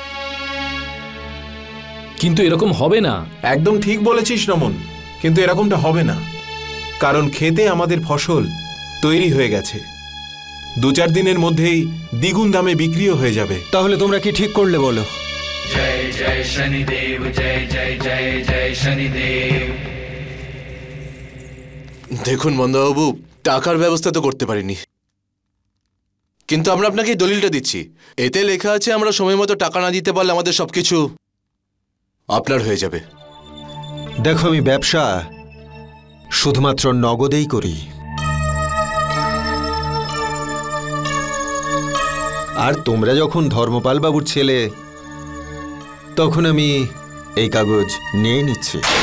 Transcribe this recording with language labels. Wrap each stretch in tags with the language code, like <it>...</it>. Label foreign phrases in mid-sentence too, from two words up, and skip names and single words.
<bn>কিন্তু এরকম হবে না। একদম ঠিক বলেছিস রমন, কিন্তু এরকমটা হবে না, কারণ খেতে আমাদের ফসল তৈরি হয়ে গেছে, 2-4 দিনের মধ্যেই দ্বিগুণ দামে বিক্রিও হয়ে যাবে। তাহলে তোমরা কি ঠিক করলে বলো?</bn> <hi>जय जय शनिदेव जय जय जय जय शनिदेव।</hi> <bn>দেখুন মন্দাবাবু, টাকার ব্যবস্থা তো করতে পারিনি, কিন্তু আমরা আপনাকে এই দলিলটা দিচ্ছি। এতে লেখা আছে আমরা সময় মতো টাকা না দিতে পারলে আমাদের সবকিছু আপনার হয়ে যাবে। দেখো, আমি ব্যবসা শুধুমাত্র নগদেই করি, আর তোমরা যখন ধর্মপাল বাবুর ছেলে তখন আমি এই কাগজ নিয়ে নিচ্ছি।</bn>